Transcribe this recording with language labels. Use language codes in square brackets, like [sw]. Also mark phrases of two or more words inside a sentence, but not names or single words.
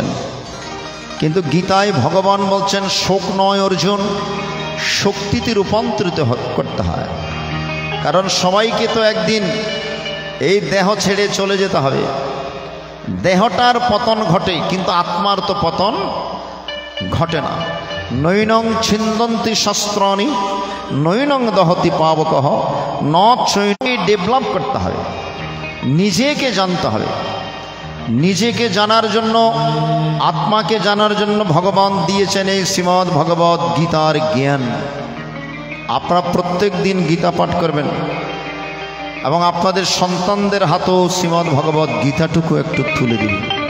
[bn] কিন্তু গীতায় ভগবান বলছেন শোক নয় অর্জুন, শক্তিতে রূপান্তরিত করতে হয়। কারণ সবাইকে তো একদিন এই দেহ ছেড়ে চলে যেতে হবে। দেহটার পতন ঘটে, কিন্তু আত্মার তো পতন ঘটে না। [sa] নৈনং ছিন্দন্তি শস্ত্রাণি নৈনং দহতি পাবকহ ন চৈনি। [bn] ডেভেলপ করতে হবে, নিজেকে জানতে হবে। নিজেকে জানার জন্য, আত্মাকে জানার জন্য ভগবান দিয়েছেন এই শ্রীমদ্ ভগবত গীতার জ্ঞান। আপনারা প্রত্যেক দিন গীতা পাঠ করবেন এবং আপনাদের সন্তানদের হাতেও শ্রীমদ্ ভগবত গীতাটুকু একটু তুলে দিবেন।